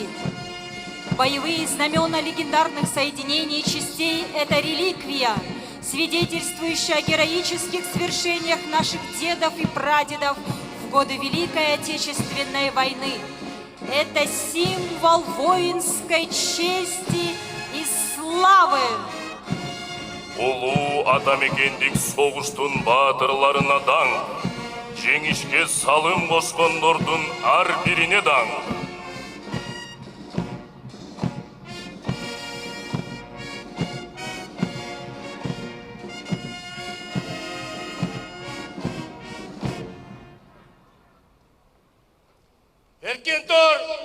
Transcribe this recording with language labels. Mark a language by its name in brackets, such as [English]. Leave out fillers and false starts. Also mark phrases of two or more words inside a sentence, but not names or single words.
[Russian] Боевые знамена легендарных соединений частей – это реликвия, свидетельствующая о героических свершениях наших дедов и прадедов в годы Великой Отечественной войны. Это символ воинской чести и славы. [Kyrgyz] Улуу атамекендик согуштун баатырларына даң, жеңишке салым кошкондордун ар бирине даң. Erken tur!